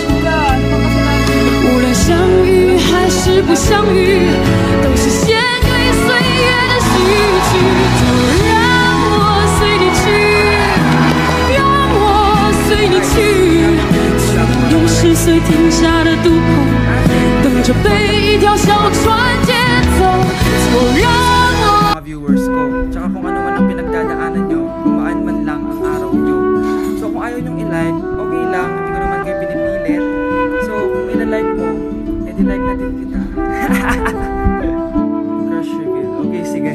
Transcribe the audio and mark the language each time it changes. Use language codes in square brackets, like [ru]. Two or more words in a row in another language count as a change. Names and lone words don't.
[zh] 无论相遇还是不相遇，都是献给岁月的序曲。就让我随你去，让我随你去，去到永世随天下的渡口，等着被一条小船接走。就让我。 [tl] mga viewers ko. Tsaka kung ano man ang pinagdadaanan nyo, gumaan man lang ang araw nyo. So kung ayaw nyong i-like, okay lang, hindi ko naman kayo pinipilit. So kung ina-like mo, edi like na din kita. [en] Crush reveal. [tl] Okay, sige.